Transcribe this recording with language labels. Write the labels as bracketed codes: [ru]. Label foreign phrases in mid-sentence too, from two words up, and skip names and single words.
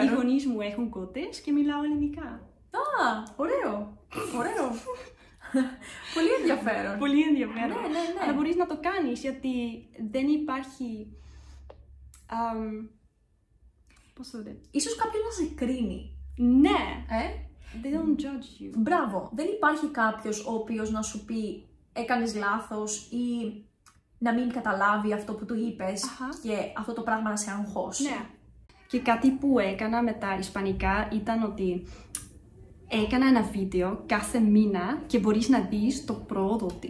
[el] Οι γονείς μου έχουν κότες και μιλάω ελληνικά. Ωραίο. Πολύ ενδιαφέρον. Πολύ ενδιαφέρον. Ναι. Αλλά μπορείς να το κάνεις, γιατί δεν υπάρχει... πώς το λέτε? Ίσως κάποιον να σε κρίνει. Ναι. [en] They don't judge you. [el] Μπράβο. Δεν υπάρχει κάποιος ο οποίος να σου πει έκανες λάθος ή να μην καταλάβει αυτό που του είπες και αυτό το πράγμα να σε αγχώσει. Ναι. Και κάτι που έκανα με τα ισπανικά ήταν ότι έκανα ένα βίντεο κάθε μήνα και μπορείς να δεις το πρόοδο του.